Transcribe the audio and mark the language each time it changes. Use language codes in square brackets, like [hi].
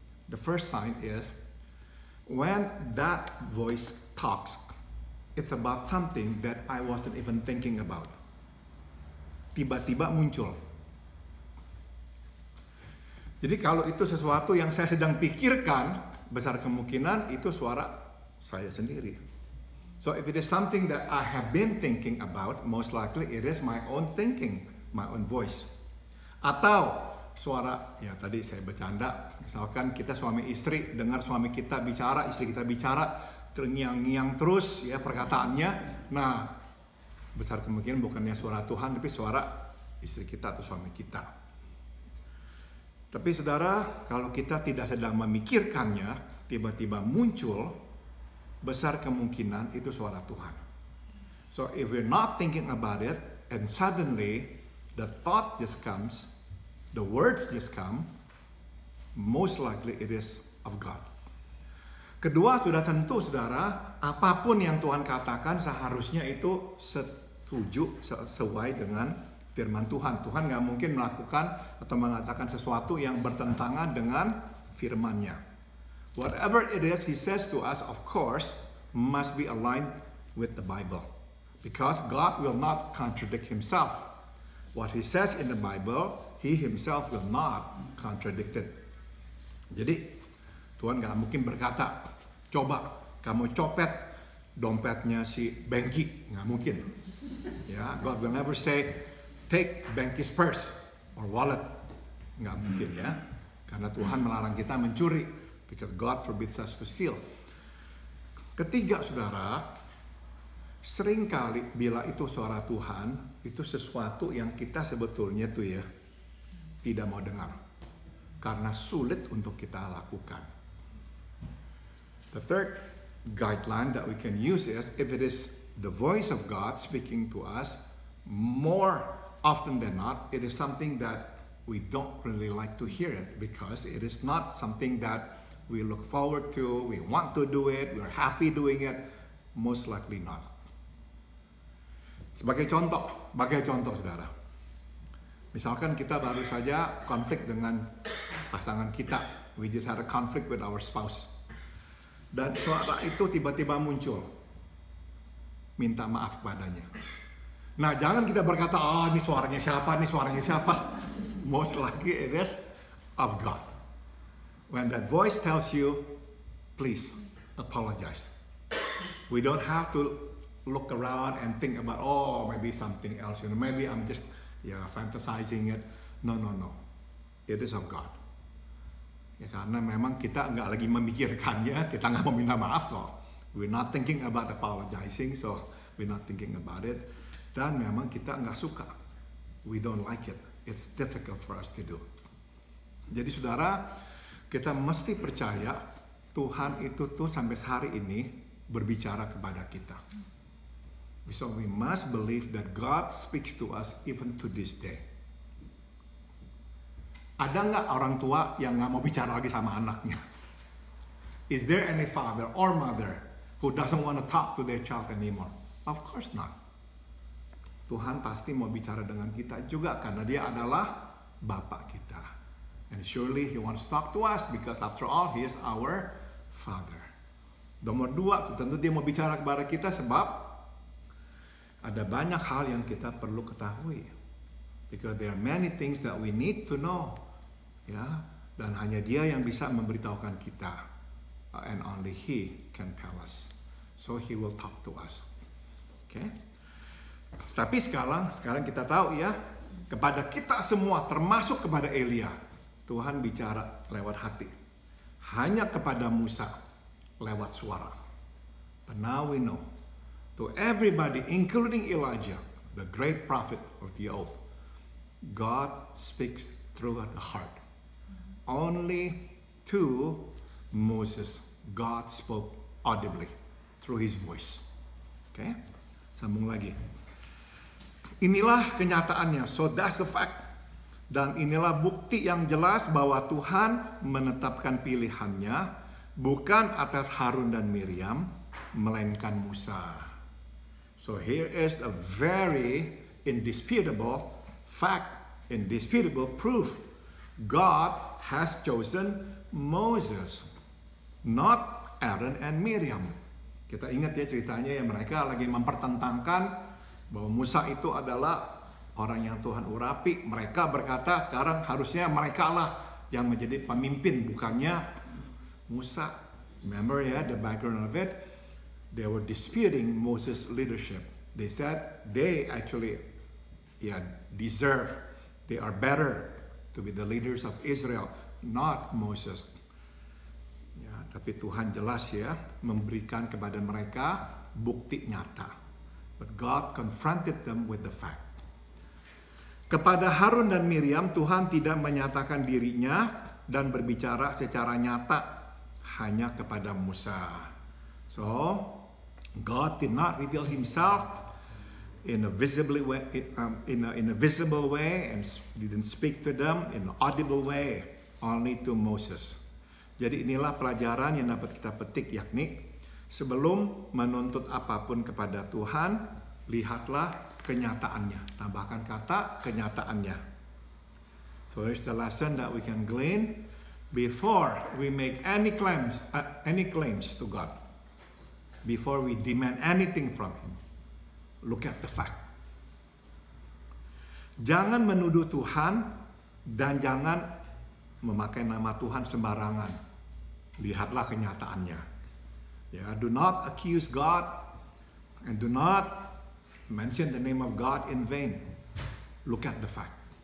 [en] The first sign is when that voice talks, it's about something that I wasn't even thinking about. [id] Tiba-tiba muncul. Jadi kalau itu sesuatu yang saya sedang pikirkan, besar kemungkinan itu suara saya sendiri. [en] So if it is something that I have been thinking about, most likely it is my own thinking, my own voice. [id] Atau suara, ya tadi saya bercanda, misalkan kita suami istri, dengar suami kita bicara, istri kita bicara, terngiang-ngiang terus ya perkataannya. Nah, besar kemungkinan bukannya suara Tuhan, tapi suara istri kita atau suami kita. Tapi saudara, kalau kita tidak sedang memikirkannya, tiba-tiba muncul, besar kemungkinan itu suara Tuhan. [en] So if we're not thinking about it, and suddenly the thought just comes, the words just come, most likely it is of God. [id] Kedua, sudah tentu saudara, apapun yang Tuhan katakan seharusnya itu setuju, sesuai dengan firman Tuhan. Tuhan nggak mungkin melakukan atau mengatakan sesuatu yang bertentangan dengan firman-Nya. [en] Whatever it is He says to us, of course, must be aligned with the Bible. Because God will not contradict Himself. What He says in the Bible, He Himself will not contradict it. [id] Jadi, Tuhan nggak mungkin berkata, coba kamu copet dompetnya si Bengki. Nggak mungkin. [en] Ya, God will never say, take Bengki's purse or wallet. [id] Nggak mungkin ya. Karena Tuhan melarang kita mencuri. [en] Because God forbids us to steal. [id] Ketiga, saudara, seringkali bila itu suara Tuhan, itu sesuatu yang kita sebetulnya tuh ya tidak mau dengar. Karena sulit untuk kita lakukan. [en] The third guideline that we can use is, if it is the voice of God speaking to us, more often than not, it is something that we don't really like to hear it, because it is not something that we look forward to, we want to do it, we're happy doing it. Most likely not. [id] Sebagai contoh saudara. Misalkan kita baru saja konflik dengan pasangan kita. [en] We just had a conflict with our spouse. [id] Dan suara itu tiba-tiba muncul. Minta maaf kepadanya. Nah, jangan kita berkata, oh ini suaranya siapa. [en] Most likely it is of God. When that voice tells you, please apologize. We don't have to look around and think about, oh maybe something else, maybe I'm just fantasizing it. No. It is of God. [id] Ya, karena memang kita nggak lagi memikirkannya, kita nggak mau minta maaf kok. [en] We're not thinking about apologizing, so we're not thinking about it. [id] Dan memang kita nggak suka. [en] We don't like it. It's difficult for us to do. [id] Jadi saudara, kita mesti percaya Tuhan itu tuh sampai hari ini berbicara kepada kita. [en] So we must believe that God speaks to us even to this day. [id] Ada nggak orang tua yang nggak mau bicara lagi sama anaknya? [en] Is there any father or mother who doesn't want to talk to their child anymore? Of course not. [id] Tuhan pasti mau bicara dengan kita juga karena Dia adalah Bapa kita. [en] And surely He wants to talk to us because after all He is our Father. [id] Nomor 2, tentu Dia mau bicara kepada kita sebab ada banyak hal yang kita perlu ketahui. [en] Because there are many things that we need to know. [id] Ya, dan hanya Dia yang bisa memberitahukan kita. [en] And only He can tell us. So He will talk to us. Okay? [id] Tapi sekarang kita tahu ya, kepada kita semua termasuk kepada Elia, Tuhan bicara lewat hati. Hanya kepada Musa lewat suara. [en] But now we know, to everybody, including Elijah, the great prophet of the old, God speaks through the heart. Only to Moses, God spoke audibly through his voice. [id] Okay? Sambung lagi. Inilah kenyataannya. [en] So that's the fact. [id] Dan inilah bukti yang jelas bahwa Tuhan menetapkan pilihannya bukan atas Harun dan Miriam, melainkan Musa. [en] So here is a very indisputable fact, indisputable proof. God has chosen Moses, not Aaron and Miriam. [id] Kita ingat ya ceritanya yang mereka lagi mempertentangkan bahwa Musa itu adalah orang yang Tuhan urapi. Mereka berkata sekarang harusnya mereka lah yang menjadi pemimpin, bukannya Musa. [en] Remember ya, the background of it. They were disputing Moses' leadership. They said they actually deserve, they are better to be the leaders of Israel, not Moses. [id] Ya, tapi Tuhan jelas ya memberikan kepada mereka bukti nyata. [en] But God confronted them with the fact. [id] Kepada Harun dan Miriam, Tuhan tidak menyatakan dirinya dan berbicara secara nyata, hanya kepada Musa. [en] So, God did not reveal Himself in a visible way, in a visible way, and didn't speak to them in an audible way, only to Moses. [id] Jadi inilah pelajaran yang dapat kita petik, yakni sebelum menuntut apapun kepada Tuhan, lihatlah kenyataannya. Tambahkan kata kenyataannya. [en] So here's the lesson that we can glean before we make any claims to God. Before we demand anything from Him, look at the fact. [id] Jangan menuduh Tuhan dan jangan memakai nama Tuhan sembarangan. Lihatlah kenyataannya. [en] Ya, do not accuse God and do not mention the name of God in vain. Look at the fact.